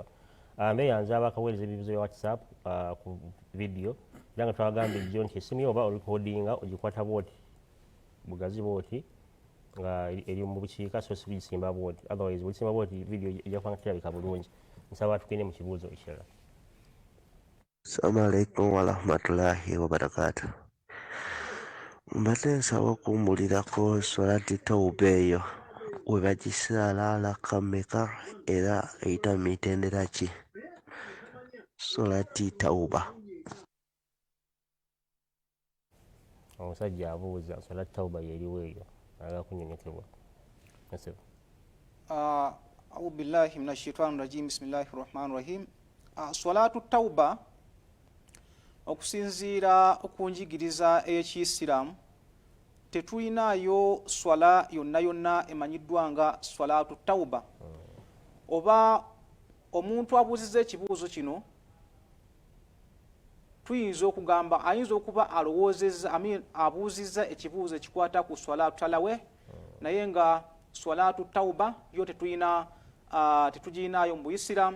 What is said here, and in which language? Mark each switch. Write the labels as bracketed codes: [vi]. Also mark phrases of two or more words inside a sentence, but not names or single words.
[lg] Mbeeyanza abakaweereza ebibuzo bya WhatsApp ku vidiyo era nga twagambye jjo nti essimu yo oba olikodinga ogikwata bwoti bugazi bwoti nga eri mu bukiika so si bigisimba bwoti otherwise bugisimba bwoti vidiyo ejja kuba nga terabika bulungi. Nsaba tugende mu kibuuzo ekirala. [ar] السلام عليكم ورحمة الله وبركاته. [lg] Mbadde nsaba okuwummulirako [ar] صلاة التوبة [lg] eyo we bagisaala laka mmeka era eyita mu mitendera ki? [ar] صلاة التوبة. [lg] Omusajja abuuza [ar] صلاة التوبة [lg] yeriwo eyo ayagala kunyonyokebwa. [ar] أعوذ بالله من الشيطان الرجيم. بسم الله الرحمن الرحيم. صلاة التوبة [lg] okusinziira okunjigiriza ey'Ekiyisiraamu tetulinayo swala yonna yonna emanyiddwa nga [ar] صلاة التوبة. [lg] Oba omuntu abuuzizza ekibuuzo kino tuyinza okugamba ayinza okuba alowoozezza abuuzizza ekibuuzo ekikwata ku [ar] صلاة التراويح [lg] naye nga [ar] صلاة التوبة [lg] yo tetugirinayo mu Buyisiraamu.